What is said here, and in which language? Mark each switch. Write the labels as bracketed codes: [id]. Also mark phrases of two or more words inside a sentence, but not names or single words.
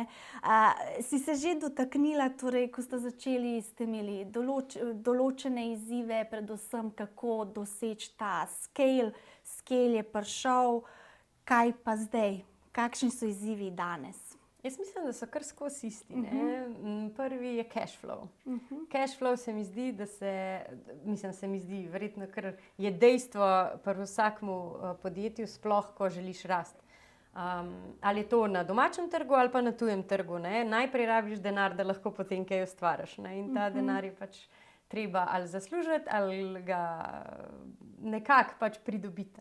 [sl] Si se že dotaknila, torej, ko ste začeli, ste imeli določene izzive, predvsem kako doseči ta scale je prišel, kaj pa zdaj? Kakšni so izzivi danes? Jaz mislim, da so kar skozi isti. Prvi je [en] cash flow. Cash flow [sl] se mi zdi, se mi zdi verjetno, ker je dejstvo pri vsakmu podjetju, sploh ko želiš rasti. Ali je to na domačem trgu ali pa na tujem trgu. Ne? Najprej rabiš denar, da lahko potem kaj ustvariš. Ne? In ta denar je pač treba ali zaslužiti ali ga nekako pač pridobiti.